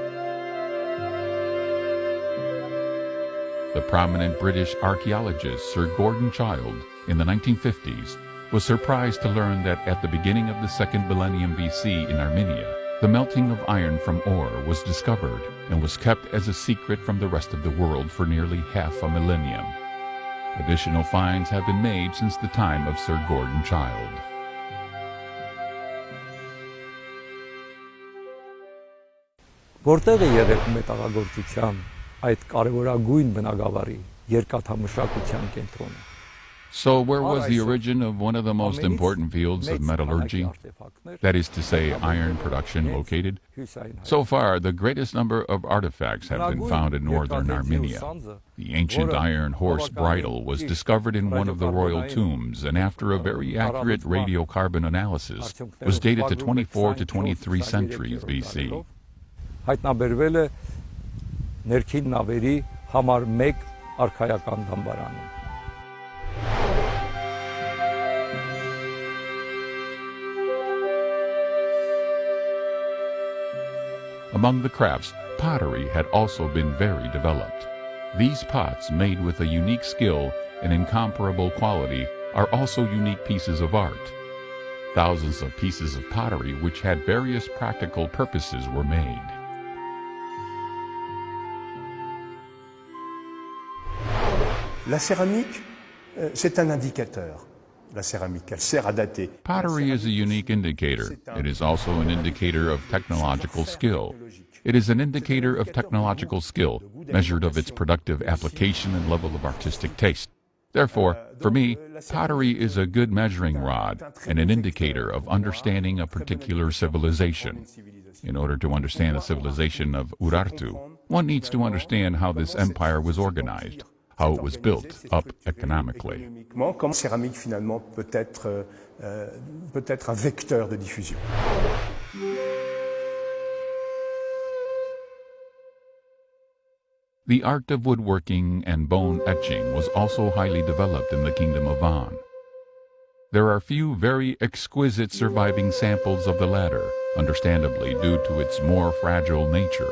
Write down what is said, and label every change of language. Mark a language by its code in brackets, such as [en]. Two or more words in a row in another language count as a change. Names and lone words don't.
[en] The prominent British archaeologist Sir Gordon Childe in the 1950s was surprised to learn that at the beginning of the 2nd millennium BC in Armenia, the melting of iron from ore was discovered and was kept as a secret from the rest of the world for nearly half a millennium. Additional finds have been made since the time of Sir Gordon Childe. [hy] Որտեղ է եղել մետաղագործության այդ կարևորագույն բնագավառի երկաթամշակության կենտրոնը? [en] So where was the origin of one of the most important fields of metallurgy, that is to say, iron production, located? So far, the greatest number of artifacts have been found in northern Armenia. The ancient iron horse bridle was discovered in one of the royal tombs, and after a very accurate radiocarbon analysis, was dated to 24 to 23 centuries BC. [hy] Հայտնաբերվել է ներքին նավերի համար 1 արքայական դամբարանում։ [en] Among the crafts, pottery had also been very developed. These pots, made with a unique skill and incomparable quality, are also unique pieces of art. Thousands of pieces of pottery which had various practical purposes were made. [fr] La céramique, c'est un indicateur. La céramique, elle sert à dater. [en] Pottery is a unique indicator. It is also an indicator of technological skill. It is an indicator of technological skill, measured of its productive application and level of artistic taste. Therefore, for me, pottery is a good measuring rod and an indicator of understanding a particular civilization. In order to understand the civilization of Urartu, one needs to understand how this empire was organized, how it was built up economically. [fr] Comme céramique finalement peut être un vecteur de diffusion. [en] The art of woodworking and bone etching was also highly developed in the Kingdom of Van. There are few very exquisite surviving samples of the latter, understandably due to its more fragile nature.